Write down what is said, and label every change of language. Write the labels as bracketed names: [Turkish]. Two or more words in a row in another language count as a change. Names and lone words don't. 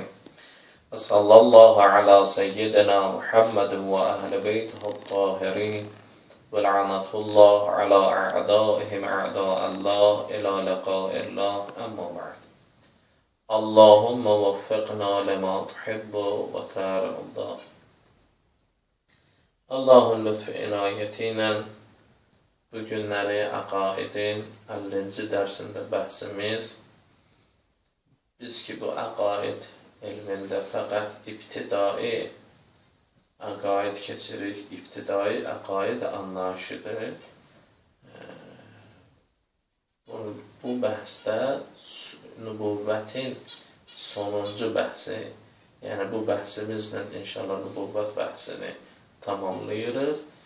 [Arabic] وصلى الله على سيدنا محمد وأهل بيته الطاهرين ولعنة الله على أعدائهم أعداء الله إلى لقاء الله أما بعد. اللهم وفقنا لما تحب وترضى. [Azerbaijani] Allah'ın lütfu inayetiyle bu günləri əqaidin 50-ci dərsində bəhsimiz, biz ki bu əqaid elmində fəqət ibtidai əqaid keçirik, ibtidai əqaid anlayışıdır. Bu bəhsdə nübüvvətin sonuncu bəhsi, yəni bu bəhsimizlə inşallah nübüvvət bəhsini tamamlayırıq.